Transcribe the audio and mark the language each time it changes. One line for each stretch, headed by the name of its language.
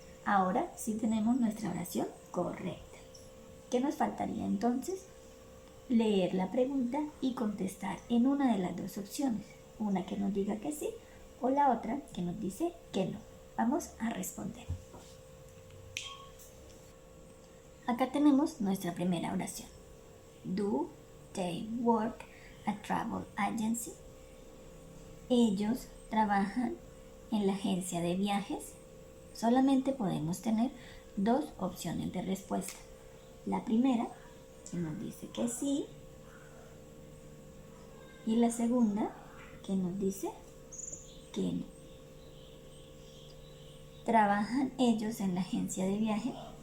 Spanish: Ahora sí tenemos nuestra oración correcta. ¿Qué nos faltaría entonces? Leer la pregunta y contestar en una de las 2 opciones. Una que nos diga que sí o la otra que nos dice que no. Vamos a responder. Acá tenemos nuestra primera oración.
English: Do they work at travel agency?
Spanish: Ellos trabajan en la agencia de viajes. Solamente podemos tener 2 opciones de respuesta. La primera, que nos dice que sí, y la segunda, que nos dice que no. ¿Trabajan ellos en la agencia de viaje?